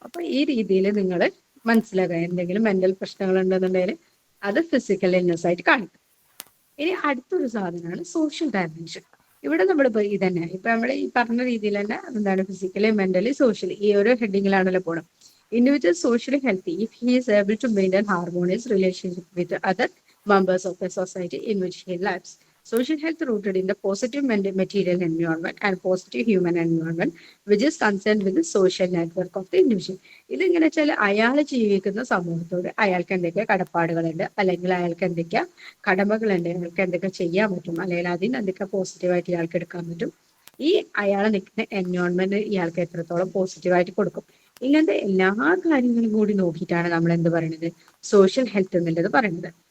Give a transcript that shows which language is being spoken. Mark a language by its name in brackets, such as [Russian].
[Malayalam] അപ്പൊ ഈ രീതിയിൽ നിങ്ങൾ മനസ്സിലാക്കുക, എന്തെങ്കിലും മെന്റൽ പ്രശ്നങ്ങൾ ഉണ്ടെന്നുണ്ടെങ്കിൽ അത് ഫിസിക്കൽ ഇൽനെസ് ആയിട്ട് കാണിക്കും. ഇനി അടുത്തൊരു സാധനമാണ് സോഷ്യൽ ഡയമെൻഷൻ. ഇവിടെ നമ്മളിപ്പോ ഇതന്നെ ഇപ്പൊ നമ്മൾ ഈ പറഞ്ഞ രീതിയിൽ തന്നെ എന്താണ് ഫിസിക്കലി മെന്റലി സോഷ്യലി ഈ ഒരു ഹെഡിങ്ങിലാണല്ലോ പോകണം. [English] Individual socially healthy if he is able to maintain harmonious relationship with other members of the society in which he lives. Social health rooted in the positive material environment and positive human environment which is concerned with the social network of the individual. [Malayalam] ഇതെങ്ങനെ വെച്ചാൽ അയാൾ ജീവിക്കുന്ന സമൂഹത്തോട് അയാൾക്ക് എന്തൊക്കെ കടപ്പാടുകളുണ്ട്, അല്ലെങ്കിൽ അയാൾക്ക് എന്തൊക്കെ കടമകളുണ്ട്, അയാൾക്ക് എന്തൊക്കെ ചെയ്യാൻ പറ്റും, അല്ലെങ്കിൽ അതിന് എന്തൊക്കെ പോസിറ്റീവായിട്ട് ഇയാൾക്ക് എടുക്കാൻ പറ്റും, ഈ അയാൾ നിൽക്കുന്ന എൻവയോൺമെന്റ് ഇയാൾക്ക് എത്രത്തോളം പോസിറ്റീവായിട്ട് കൊടുക്കും. ഇങ്ങനത്തെ എല്ലാ കാര്യങ്ങളും കൂടി നോക്കിയിട്ടാണ് നമ്മൾ എന്ത് പറയുന്നത്, സോഷ്യൽ ഹെൽത്ത് എന്നുള്ളത് പറയുന്നത്.